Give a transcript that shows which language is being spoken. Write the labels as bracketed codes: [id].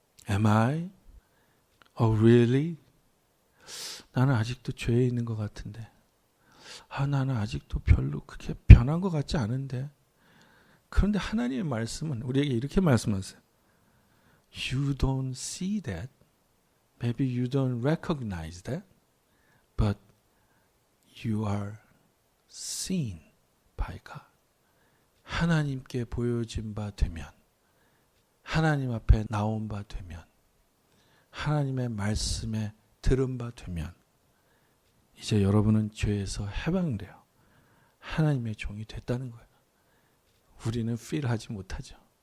[en] Am I? Oh, really? [ko] 나는 아직도 죄에 있는 것 같은데. 나는 아직도 별로 그렇게 변한 것 같지 않은데. 그런데 하나님의 말씀은 우리에게 이렇게 말씀하세요. [en] You don't see that. Maybe you don't recognize that. But you are seen by God. [ko] 하나님께 보여진 바 되면, 하나님 앞에 나온 바 되면, 하나님의 말씀에 들은 바 되면 이제 여러분은 죄에서 해방돼요. 하나님의 종이 됐다는 거예요. 우리는 필하지 못하죠.